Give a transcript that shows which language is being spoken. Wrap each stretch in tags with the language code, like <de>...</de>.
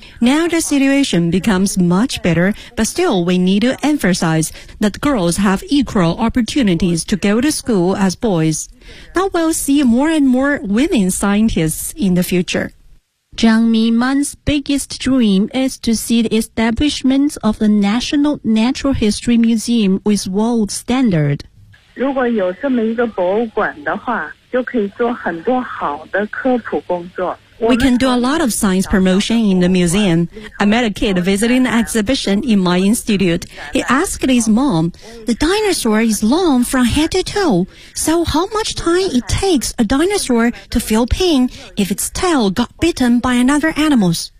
<en>Now the situation becomes much better, but still we need to emphasize that girls have equal opportunities to go to school as boys. Now we'll see more and more women scientists in the future. Zhang Miman's biggest dream is to see the establishment of the National Natural History Museum with world standard.</en> <zh>如果有这么一个博物馆的话，就可以做很多好的科普工作。</zh> <en>We can do a lot of science promotion in the museum. I met a kid visiting the exhibition in my institute. He asked his mom, the dinosaur is long from head to toe. So how much time it takes a dinosaur to feel pain if its tail got bitten by another animal?</en>